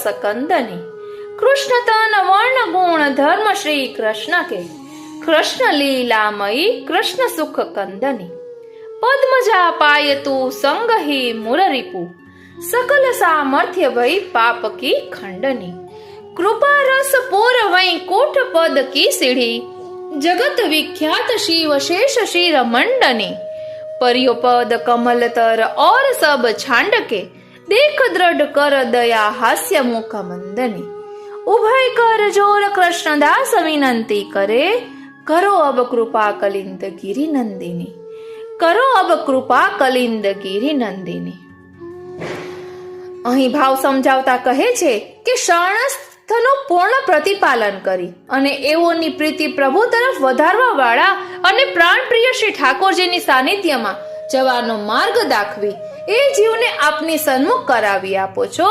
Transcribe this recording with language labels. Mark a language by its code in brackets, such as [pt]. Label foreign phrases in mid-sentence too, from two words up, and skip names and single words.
[bra] कंदनी, कृष्ण तन वर्ण गुण धर्म श्री कृष्ण के, कृष्ण लीलामयी कृष्ण सुख कंदनी, पद्मजा पायतु संगही मुररिपु, सकल सामर्थ्य भई पाप की खंडनी, कृपा रस पूर वैकुंठ पद की सीढ़ी, जगत विख्यात शिव शेष शिर मंडनी, परियो पद कमल तर और सब छांड के, देख दृढ़ कर दया हास्य मुख मंदनी, उभय कर जोर कृष्णदास विनंती करे, करो अब कृपा कलिंद गिरि नंदिनी, करो अब कृपा कलिंद गिरि नंदिनी. [gu] અહીં ભાવ સમજાવતા કહે છે કે શરણસ્થનું પૂર્ણ પ્રતિપાલન કરી અને એઓની પ્રીતિ પ્રભુ તરફ વધારવા વાળા અને પ્રાણપ્રિય શ્રી ઠાકોરજીની સાનિધ્યમાં જવાનો માર્ગ દાખવી એ જીવને આપની સન્મુખ કરાવી આપો છો.